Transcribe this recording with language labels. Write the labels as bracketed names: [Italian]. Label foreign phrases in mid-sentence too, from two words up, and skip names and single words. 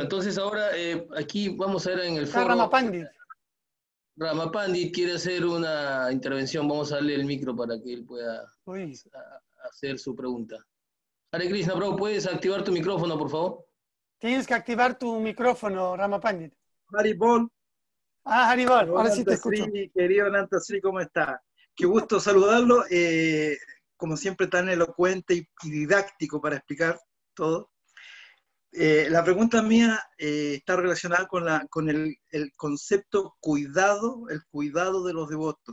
[Spanish] entonces ahora aquí vamos a ver en el Está foro. Ramapandit. Ramapandit quiere hacer una intervención, vamos a darle el micro para que él pueda hacer su pregunta. [Sanskrit] हरे कृष्ण, [Spanish] bro, ¿puedes activar tu micrófono, por favor? Tienes que activar tu micrófono, Ramapandit. Haribol. Haribol, ahora sí te escucho. Querido Anantasri, ¿cómo está? Qué gusto saludarlo. Como siempre, tan elocuente y didáctico para explicar todo. La pregunta mía está relacionada con el concepto cuidado, el cuidado de los devotos.